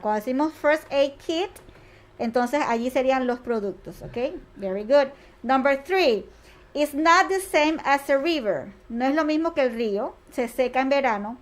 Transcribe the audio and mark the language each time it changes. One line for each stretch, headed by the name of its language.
Spanish: Cuando decimos first aid kit, entonces allí serían los productos, okay?
English: Very good. Number 3, it's not the same as a river.
Spanish: No es lo mismo que el río, se seca en verano.